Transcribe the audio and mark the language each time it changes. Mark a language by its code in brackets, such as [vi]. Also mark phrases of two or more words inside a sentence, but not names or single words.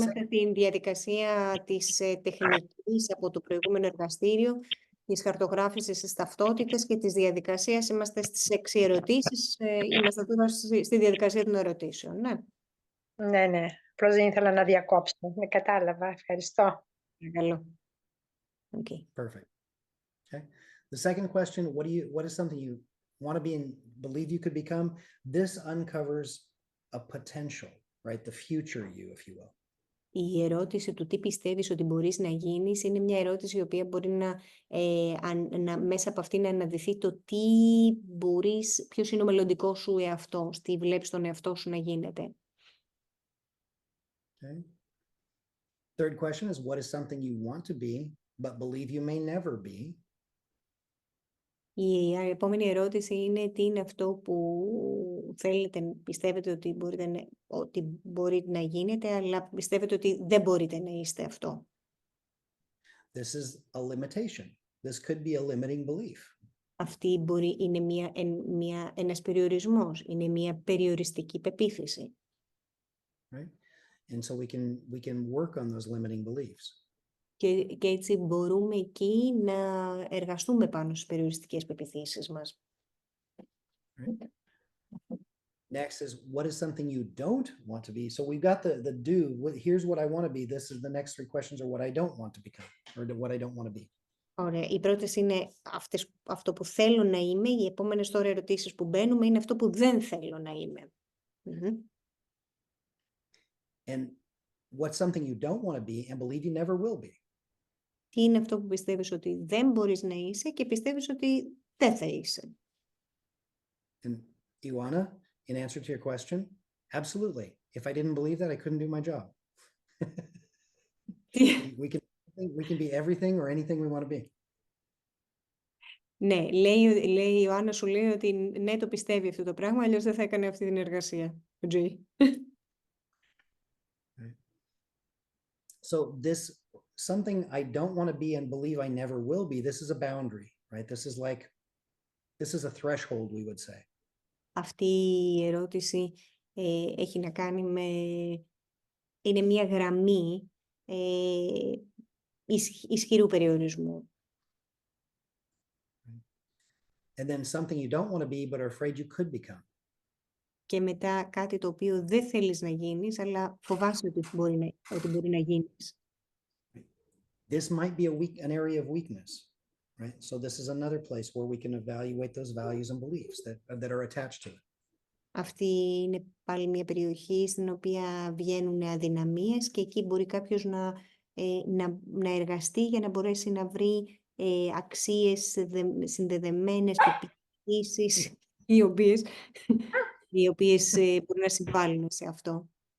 [el] είμαστε στην διαδικασία της τεχνικής από το προηγούμενο εργαστήριο, της χαρτογράφησης της ταυτότητας και της διαδικασίας. Είμαστε στις 6 ερωτήσεις. Είμαστε τώρα στη διαδικασία των ερωτήσεων. Ναι. Ναι. Απλώς δεν ήθελα να διακόψω. Κατάλαβα. Ευχαριστώ. Παρακαλώ. [en] Okay. Perfect. Okay. The second question, what is something you want to be and believe you could become? This uncovers a potential, right? The future you, if you will. [el] Η ερώτηση του τι πιστεύεις ότι μπορείς να γίνεις είναι μια ερώτηση η οποία μπορεί μέσα από αυτή να αναδυθεί το τι μπορείς, ποιος είναι ο μελλοντικός σου εαυτός, τι βλέπεις τον εαυτό σου να γίνεται. [en] Okay. Third question is, what is something you want to be, but believe you may never be? [el] Η επόμενη ερώτηση είναι τι είναι αυτό που πιστεύετε ότι μπορείτε να γίνετε, αλλά πιστεύετε ότι δεν μπορείτε να είστε αυτό. [en] This is a limitation. This could be a limiting belief. [el] Αυτή είναι ένας περιορισμός, είναι μια περιοριστική πεποίθηση. [en] Right? And so we can work on those limiting beliefs. [el] Και έτσι μπορούμε εκεί να εργαστούμε πάνω στις περιοριστικές πεποιθήσεις μας. [en] Right? Next is, what is something you don't want to be? So we've got the do. Here's what I want to be. This is the next 3 questions are what I don't want to become, or what I don't want to be. [el] Ωραία. Οι πρώτες είναι αυτό που θέλω να είμαι. Οι επόμενες τώρα ερωτήσεις που μπαίνουμε είναι αυτό που δεν θέλω να είμαι. [en] And what's something you don't want to be and believe you never will be? [el] Τι είναι αυτό που πιστεύεις ότι δεν μπορείς να είσαι και πιστεύεις ότι δεν θα είσαι. [en] And Ioana, in answer to your question, absolutely. If I didn't believe that, I couldn't do my job. We can be everything or anything we want to be. [el] Ναι, λέει η Ιωάννα, σου λέει ότι ναι, το πιστεύει αυτό το πράγμα, αλλιώς δεν θα έκανε αυτή την εργασία. Ο Τζέι. [en] So this, something I don't want to be and believe I never will be, this is a boundary, right? This is a threshold, we would say. [el] Αυτή η ερώτηση έχει να κάνει με... είναι μια γραμμή ισχυρού περιορισμού. [en] And then something you don't want to be but are afraid you could become. [el] Και μετά κάτι το οποίο δεν θέλεις να γίνεις, αλλά φοβάσαι ότι μπορεί να γίνεις. [en] This might be an area of weakness, right? So this is another place where we can evaluate those values and beliefs that are attached to it. [el] Αυτή είναι πάλι μια περιοχή στην οποία βγαίνουν αδυναμίες και εκεί μπορεί κάποιος να εργαστεί για να μπορέσει να βρει αξίες συνδεδεμένες, πεποιθήσεις, οι οποίες μπορεί να συμβάλλουν σε αυτό.